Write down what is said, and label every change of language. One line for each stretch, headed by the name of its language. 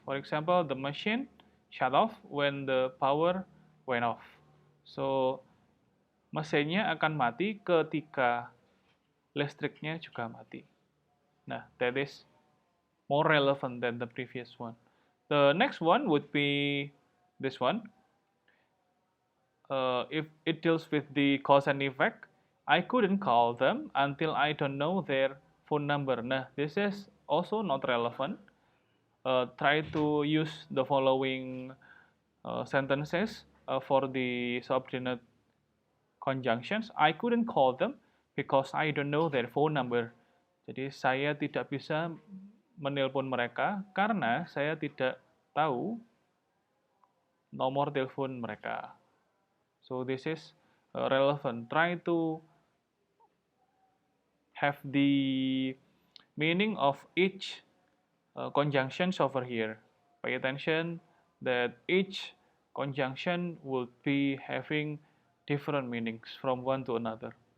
English: For example, the machine shut off when the power went off.
Indonesian: So, mesinnya akan mati ketika listriknya juga mati.
English: Nah, that is more relevant than the previous one. The next one would be this one. If it deals with the cause and effect, I couldn't call them until I don't know their phone number. Nah, this is also not relevant. Try to use the following sentences for the subordinate conjunctions. I couldn't call them because I don't know their phone number.
Indonesian: Jadi saya tidak bisa menelpon mereka karena saya tidak tahu nomor telepon mereka.
English: So this is relevant. Try to have the meaning of each conjunctions over here. Pay attention that each conjunction would be having different meanings from one to another.